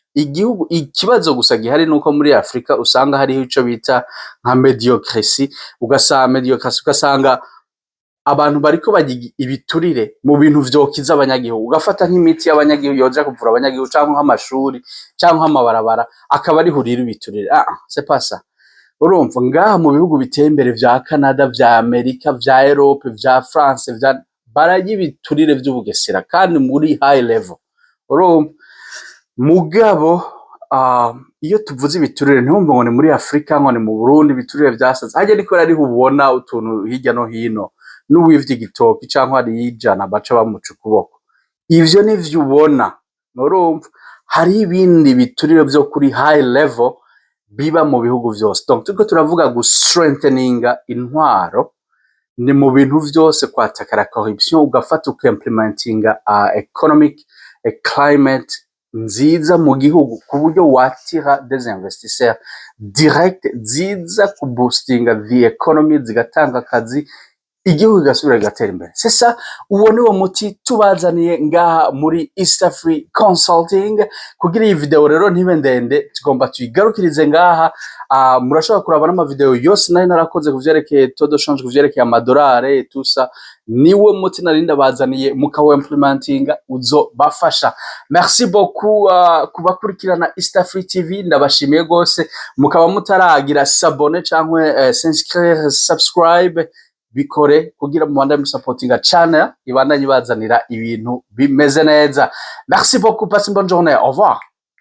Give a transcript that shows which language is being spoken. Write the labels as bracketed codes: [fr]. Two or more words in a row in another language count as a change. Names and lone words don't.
[rn] Ikibazo gusa gihari nuko muri Afrika usanga hariho ico bita nka mediocracy, ugasanga abantu bariko bagiga ibiturire mu bintu vyokiza abanyagihugu, ugafata nk'imiti y'abanyagihugu yoja kuvura abanyagihugu canke nk'amashuri canke nk'amabarabara akaba ari hurira ibiturire. [fr] C'est pas ça. [rn] Urumva ngaha mu bihugu biteye imbere vya Canada, vya Amerika, vya Europe, vya France, bararya ibiturire vy'ubugesera kandi muri [en] high level. [rn] Urumva mugabo iyo tuvuze ibiturire ntumva ngo ni muri Afrika ngo ni mu Burundi ibiturire vyasaze. Hajya niko rari ubona utuntu hirya no hino n'uwivye igitoki canke ari yijana baca bamuca ukuboko. Ivyo nivyo ubona. Urumva hari ibindi biturire vyo kuri [en] high level [rn] biba mu bihugu vyose. Donc turiko turavuga strengtheninga intwaro ni mu bintu vyose kwataka [fr] la corruption [rn] ugafata ukimplementinga [en] economic climate [rn] nziza mu gihugu ku buryo watira [fr] des investisseurs direct [rn] ziza kuboostinga [en] the economy [rn] zigatanga akazi igihugu gasubira gatera imbere. Sasa uwo niwo muti tubazaniye ngaha muri East Africa Consulting. Kugira iyi video rero ntibe ndende tugomba tuyigarukirize ngaha. Murashobora kuraba n'ama video yose nari narakoze kuvyerekeye [fr] taux de change [rn] kuvyerekeye amadolari tusa niwo muti narinda bazaniye mukawo implementinga uzo bafasha. [fr] Merci beaucoup [rn] kubakurikirana East Africa TV ndabashimiye gose. Mukaba mutaragira s'abonner canke s'inscrire subscribe bikore kugira mu banda supportinga channel ibandanye bazanira ibintu bimeze neza. [fr] Merci beaucoup, passe une bonne journée, au revoir.